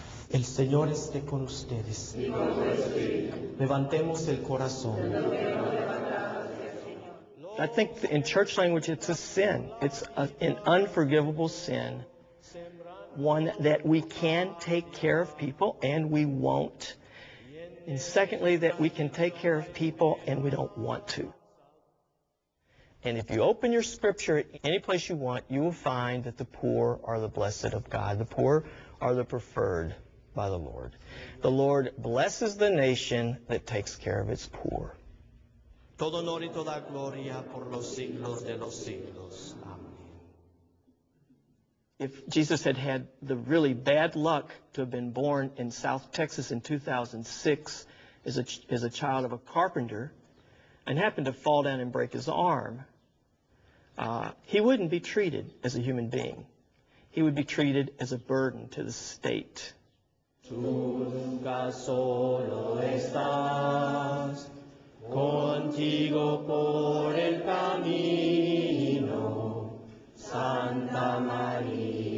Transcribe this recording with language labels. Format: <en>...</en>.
<es>El Señor esté con ustedes. Levantemos el corazón.</es> <en>I think in church language it's a sin. It's an unforgivable sin. One, that we can take care of people and we won't. And secondly, that we can take care of people and we don't want to. And if you open your scripture any place you want, you will find that the poor are the blessed of God. The poor are the preferred by the Lord. The Lord blesses the nation that takes care of its poor.</en> <es>Todo honor y toda gloria por los siglos de los siglos. Amen.</es> <en>If Jesus had had the really bad luck to have been born in South Texas in 2006 as a child of a carpenter and happened to fall down and break his arm, he wouldn't be treated as a human being. He would be treated as a burden to the state.</en> <es>Tú nunca solo estás, contigo por el camino, Santa María.</es>